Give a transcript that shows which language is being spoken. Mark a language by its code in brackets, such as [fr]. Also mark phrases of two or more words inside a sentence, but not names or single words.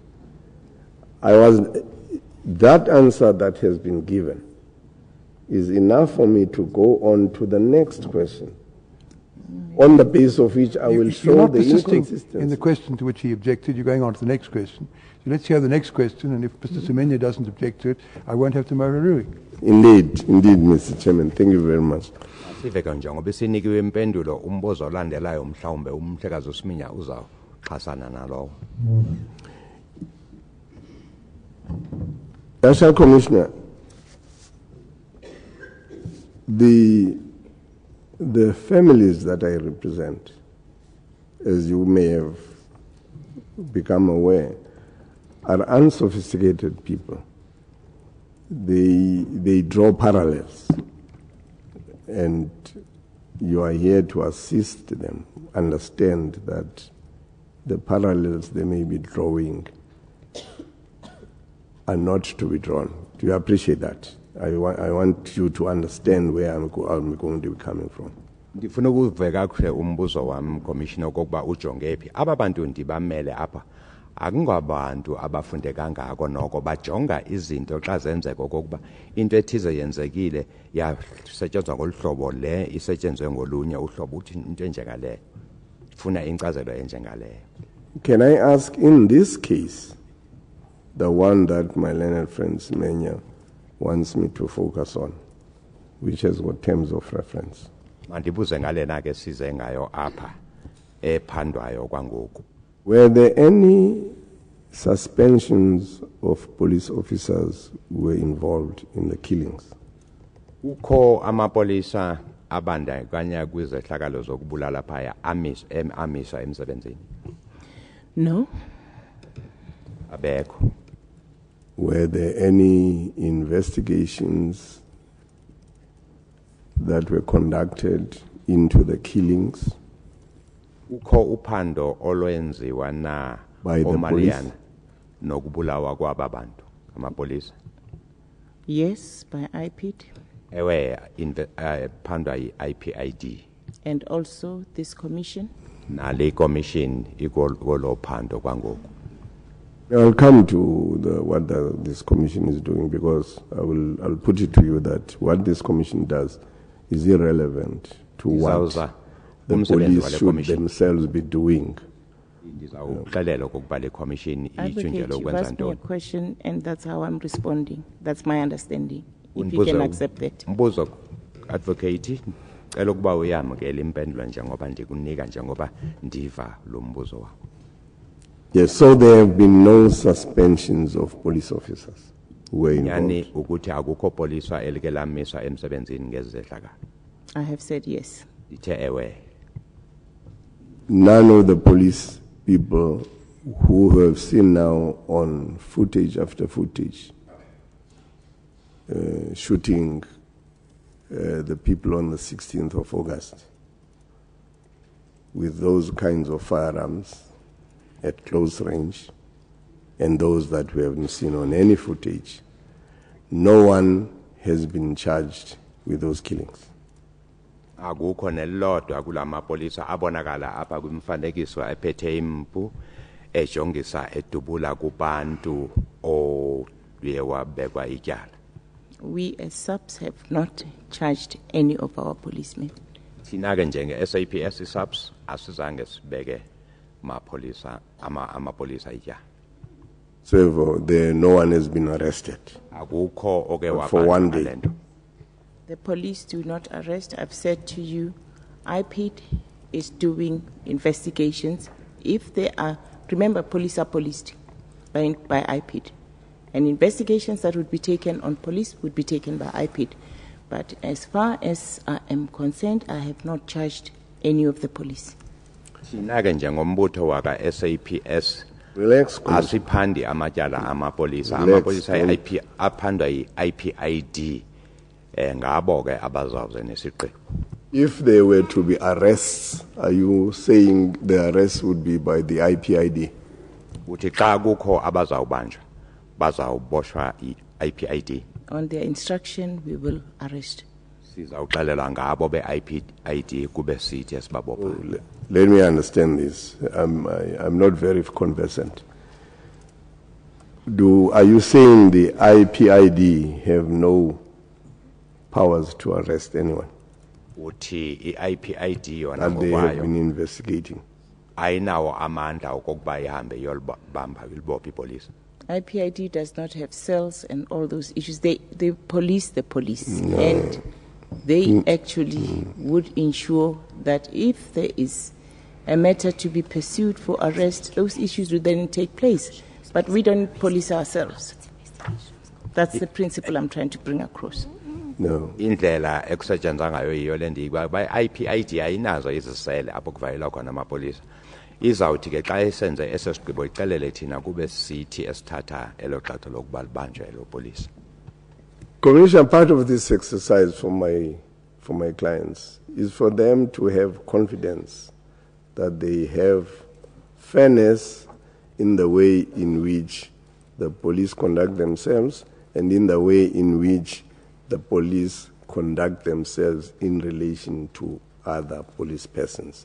[en] That answer that has been given is enough for me to go on to the next question, on the basis of which I will show the inconsistency. In the question to which he objected, you're going on to the next question. So let's hear the next question, and if Mr. Semenya doesn't object to it, I won't have to make a ruling. Indeed, Mr. Chairman. Thank you very much. [xh] Sive kanjongo besinikiwe impendulo umbuzo olandelayo mhlawumbe umhlekazi uSiminya uzawuxhasana nalowo. [en] National Commissioner, the families that I represent, as you may have become aware, are unsophisticated people. They draw parallels, and you are here to assist them understand that the parallels they may be drawing are not to be drawn. Do you appreciate that? I want you to understand where I'm going to be coming from. [xh] Ndifuna ukuveka kuhle umbuzo wami commissioner okokuba ujonge phi aba bantu ndibamele apha akungabantu abafunde kangako noko bajonga izinto xa zenzeka okokuba into ethize yenzekile yasetshenzwa ngoluhlobo le isetshenzwe ngolunye uhlobo uthi into enjengaleyo funa incazelo enjengaleyo. [en] Can I ask, in this case, the one that my learned friend Semenya wants me to focus on, which has got terms of reference? [xh] Mandibuze ngalena ke size ngayo apha ephandwayo kwangoku. [en] Were there any suspensions of police officers who were involved in the killings? [xh] Ukho amapolisa abandakanya kwizehlakalo zokubulala phaya amisa emsebenzini? [en] No. [xh] Abekho. [en] Were there any investigations that were conducted into the killings? [xh] Ukho uphando olwenziwa na oMaliana nokubulawa kwaba bantu amapolisa? [en] Yes, by IPID. [xh] Ewe phandwa yi-IPID. [en] And also this commission. [xh] Nale commission ikolo phando kwangoku. [en] I'll come to what this commission is doing, because I'll put it to you that what this commission does is irrelevant to what the police should themselves be doing [xh] Ndizawuxelela okokuba le commission [en] Advocate, [xh] itshintshele [en] you've [xh] ukwenza [en] asked me a [xh] ntoni. [en] question, and that's how I'm responding. That's my understanding. If you can accept that. [xh] Mbuzo advocate cela ukuba uyamkele impendulo njengoba ndikunika njengoba ndiva lo mbuzo wakho. [en] Yes, so there have been no suspensions of police officers who were [xh] Yani [en] involved. [xh] ukuthi akukho poliswa elike lamiswa emsebenzini ngezehlakalo. [en] I have said yes. [xh] Ithe ewe. [en] None of the police people who have seen now on footage after footage shooting the people on the 16th of August with those kinds of firearms at close range, and those that we haven't seen on any footage, no one has been charged with those killings. [xh] Akukho nelodwa kulamapolisa abonakala apha kwimfanekiso ephethe impu ejongisa edubula kubantu oye wabekwa ityala. [en] We as subs have not charged any of our policemen. [xh] Thina ke njenge SAPS subs asizange sibeke amapolisa ityala. [en] So no one has been arrested. [xh] Akukho oke [en] For one [xh] wabanjwa [en] day. [xh] ngale nto. [en] The police do not arrest. I've said to you, IPID is doing investigations. If they are, remember, police are policed by IPID. And investigations that would be taken on police would be taken by IPID. But as far as I am concerned, I have not charged any of the police. [xh] Thina ke njengombutho waka SAPS [en] Relax, Commissioner. [xh] asiphandi amatyala amapolisa. [en] Relax, [xh] Amapolisa IP aphandwa yi-IPID ngabo ke abazawuze nesigqibo. [en] If there were to be arrests, are you saying the arrests would be by the IPID? [xh] Uthi xa kukho abazawubanjwa bazawuboshwa i-IPID. [en] On their instruction, we will arrest. [xh] Sizawuxelela ngabo be-IPID kube sithi esibabopha. [en] Let me understand this. I'm not very conversant. Are you saying the IPID have no powers to arrest anyone? [xh] Uthi i-IPID yona [en] And they have [xh] ngokwayo [en] been investigating. [xh] ayinawo amandla okokuba ihambe yolibamba ilibopha ipolisa. [en] IPID does not have cells and all those issues. They police the police. And they actually would ensure that if there is a matter to be pursued for arrest, those issues would then take place. But we don't police ourselves. That's the principle I'm trying to bring across. No. [xh] Indlela ekusetshenzwa ngayo yiyo le ndikuba i-IPID ayinazo izisele apho kuvalelwa khona amapolisa. Izawuthi ke xa esenze ese sigqibo ixelele thina kube sithi esithatha elo xatha lokuba libanjwe elo polisa. [en] Commissioner, part of this exercise for my clients is for them to have confidence that they have fairness in the way in which the police conduct themselves and in the way in which the police conduct themselves in relation to other police persons.